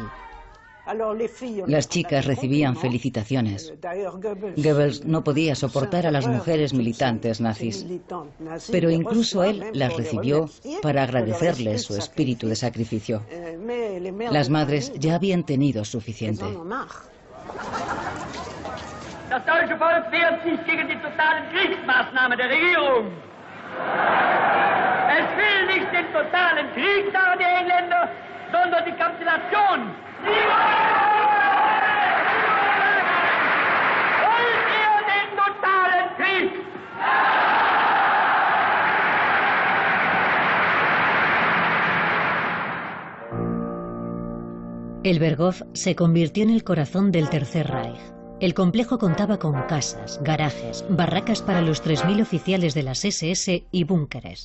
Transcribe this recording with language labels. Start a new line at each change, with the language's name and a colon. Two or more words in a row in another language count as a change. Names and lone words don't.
Spanish: Las chicas recibían felicitaciones. Goebbels no podía soportar a las mujeres militantes nazis, pero incluso él las recibió para agradecerles su espíritu de sacrificio. Las madres ya habían tenido suficiente.
German: Das deutsche Volk wehrt sich gegen die totalen Kriegsmaßnahmen der Regierung. Es will nicht den totalen Krieg der Engländer, sondern die Kapitulation. Wollt ihr den totalen Krieg?
Spanish: El Berghof se convirtió en el corazón del Tercer Reich. El complejo contaba con casas, garajes, barracas para los 3.000 oficiales de las SS y búnkeres.